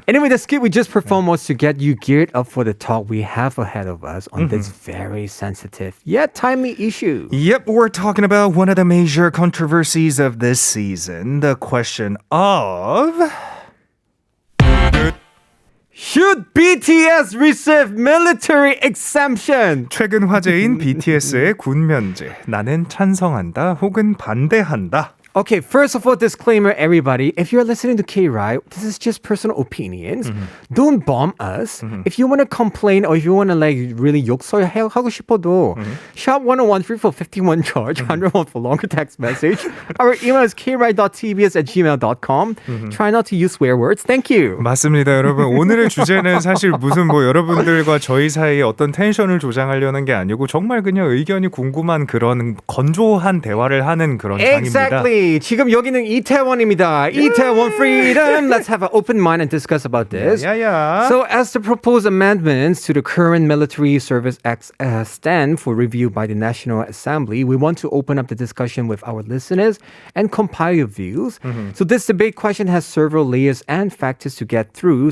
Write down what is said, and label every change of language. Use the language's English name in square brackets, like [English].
[English] Anyway, the skit we just performed was to get you geared up for the talk we have ahead of us on this very sensitive yet timely issue. Yep, we're talking about one of the major controversies of this season, the question of... Should BTS receive military exemption? [Korean] 최근 화제인 BTS의 군 면제. 나는 찬성한다 혹은 반대한다. [English] Okay, first of all, disclaimer, everybody. If you're listening to Kride, this is just personal opinions. Don't bomb us. If you want to complain or if you want to like really [Korean] 욕설하고 싶어도 샵 [English] 1013 for 51 charge, 101 for longer text message. Our email is kride.tbs@gmail.com. Try not to use swear words. Thank you. [Korean] 맞습니다, 여러분. 오늘의 주제는 사실 무슨 뭐 여러분들과 저희 사이에 어떤 텐션을 조장하려는 게 아니고 정말 그냥 의견이 궁금한 그런 건조한 대화를 하는 그런 장입니다. [English] Exactly. [Korean] 지금 여기는 이태원입니다. [English] 이태원 freedom. Let's have an open mind and discuss about this. Yeah. So, as the proposed amendments to the current Military Service Act stand for review by the National Assembly, we want to open up the discussion with our listeners and compile your views. So, this debate question has several layers and factors to get through.